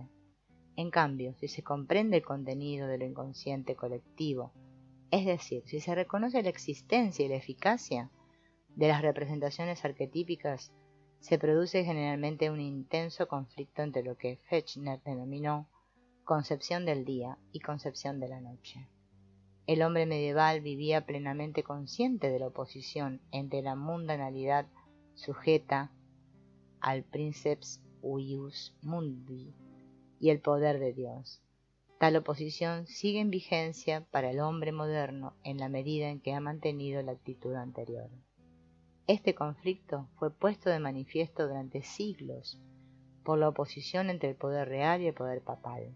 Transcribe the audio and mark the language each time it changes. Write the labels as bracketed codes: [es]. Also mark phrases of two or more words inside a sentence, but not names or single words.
[es] En cambio, si se comprende el contenido de lo inconsciente colectivo, es decir, si se reconoce la existencia y la eficacia de las representaciones arquetípicas, se produce generalmente un intenso conflicto entre lo que Fechner denominó concepción del día y concepción de la noche. El hombre medieval vivía plenamente consciente de la oposición entre la mundanalidad sujeta al [la] princeps huius mundi [es] y el poder de Dios. Tal oposición sigue en vigencia para el hombre moderno en la medida en que ha mantenido la actitud anterior. Este conflicto fue puesto de manifiesto durante siglos por la oposición entre el poder real y el poder papal.